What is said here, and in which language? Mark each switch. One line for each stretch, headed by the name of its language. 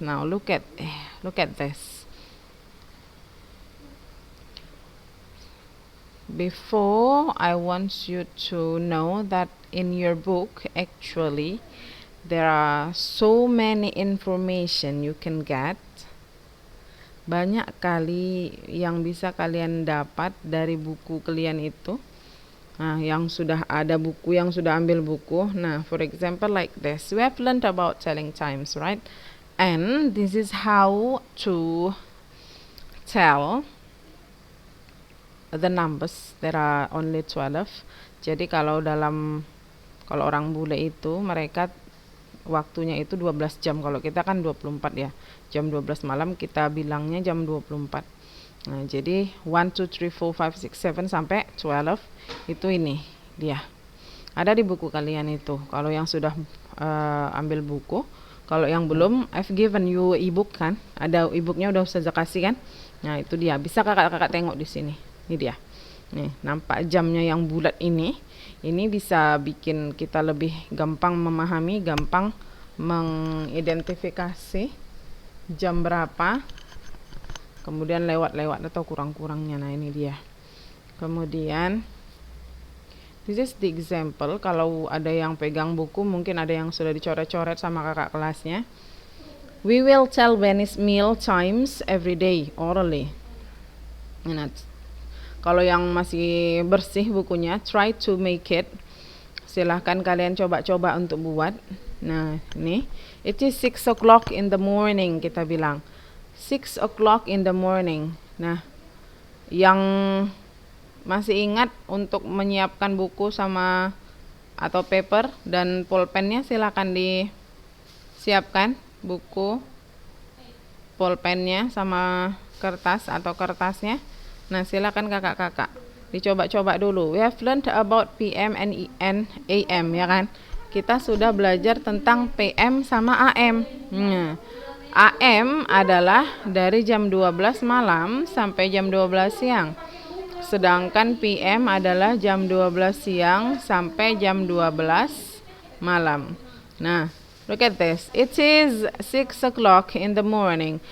English: Now look at this. Before, I want you to know that in your book actually there are so many information you can get.
Indonesian: Banyak kali yang bisa kalian dapat dari buku kalian itu. Nah, yang sudah ada buku, yang sudah ambil buku.
English: Nah, for example like this. We have learned about telling times, right? And this is how to tell the numbers. There are only 12.
Indonesian: Jadi kalau orang bule itu mereka waktunya itu 12 jam. Kalau kita kan 24 ya. Jam 12 malam kita bilangnya jam 24. Nah, jadi 1, 2, 3, 4, 5, 6, 7 sampai 12 itu ini dia. Ada di buku kalian itu. Kalau yang sudah ambil buku, kalau yang belum,
English: I've given you e-book
Indonesian: kan. Ada e-booknya udah Ustazah kasih kan. Nah, itu dia. Bisa kakak-kakak tengok di sini. Ini dia. Nih, nampak jamnya yang bulat ini. Ini bisa bikin kita lebih gampang memahami, gampang mengidentifikasi jam berapa. Kemudian lewat-lewat atau kurang-kurangnya. Nah, ini dia. Kemudian
English: this is the example.
Indonesian: Kalau ada yang pegang buku, mungkin ada yang sudah dicoret-coret sama kakak kelasnya.
English: We will tell Benny's meal times every day orally.
Indonesian: Nah, kalau yang masih bersih bukunya,
English: try to make it.
Indonesian: Silahkan kalian coba-coba untuk buat. Nah, ini.
English: It is 6 o'clock in the morning,
Indonesian: kita bilang.
English: 6 o'clock in the morning.
Indonesian: Nah, yang masih ingat untuk menyiapkan buku sama atau paper dan pulpennya, silakan disiapkan buku, pulpennya sama kertas atau kertasnya. Nah, silakan kakak-kakak dicoba-coba dulu.
English: We have learned about PM and AM,
Indonesian: ya kan? Kita sudah belajar tentang PM sama AM. AM adalah dari jam 12 malam sampai jam 12 siang. Sedangkan PM adalah jam 12 siang sampai jam 12 malam.
English: Nah, look at this. It is 6 o'clock in the morning.